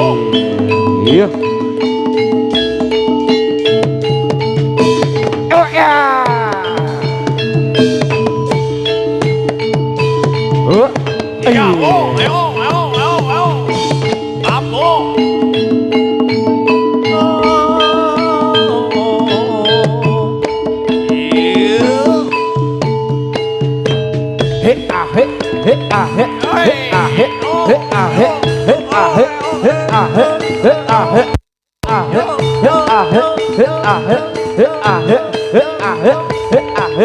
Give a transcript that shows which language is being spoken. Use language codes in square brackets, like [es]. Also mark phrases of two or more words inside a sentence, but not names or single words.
[id] Iya. Oh ya. Oh. Ya, oh, ayo, ayo, ayo, ayo. Apa? He ah he he ah he he ah he he ah he he ah he he ah he he ah he ah he he ah he he ah he he ah he he ah he he ah he.